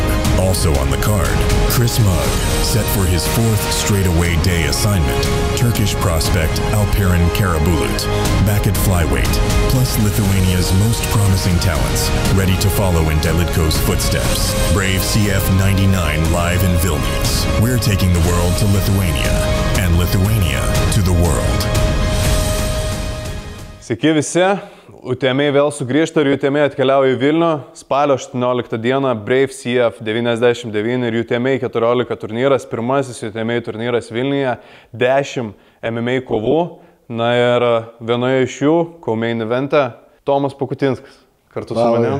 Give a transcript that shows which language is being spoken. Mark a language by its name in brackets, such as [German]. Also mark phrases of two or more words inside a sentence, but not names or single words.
[English] Also on the card, Chris Mugg, set for his fourth straight-away day assignment, Turkish prospect Alperen Karabulut, back at flyweight, plus Lithuania's most promising talents, ready to follow in Dailitko's footsteps. Brave CF 99 live in Vilnius. We're taking the world to Lithuania, and Lithuania to the world. [Lithuanian] Sveiki visi, UTMA vėl sugrįžta ir UTMA atkeliauja į Vilnių. Spalio 18 dieną Brave CF 99 ir UTMA 14 turnyras, pirmasis UTMA turnyras Vilniuje, 10 MMA kovų. Na ir vienoje iš jų, [English] co-main evente, [Lithuanian] Tomas Pakutinskas, kartu su manim.